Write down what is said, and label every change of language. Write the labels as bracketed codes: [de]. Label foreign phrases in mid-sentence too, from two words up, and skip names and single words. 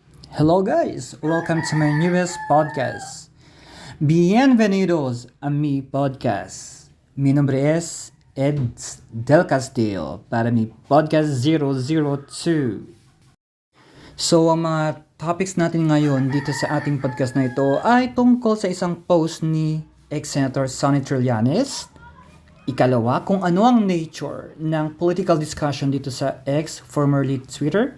[en] Hello guys, welcome to my newest podcast. [es] Bienvenidos a mi podcast. Mi nombre es Ed Del Castillo para mi podcast 002. [tl] So ang mga topics natin ngayon dito sa ating podcast na ito ay tungkol sa isang post ni ex-Senator Sonny Trillanes. Ikalawa, kung ano ang nature ng [en] political discussion [tl] dito sa X, [en] formerly Twitter.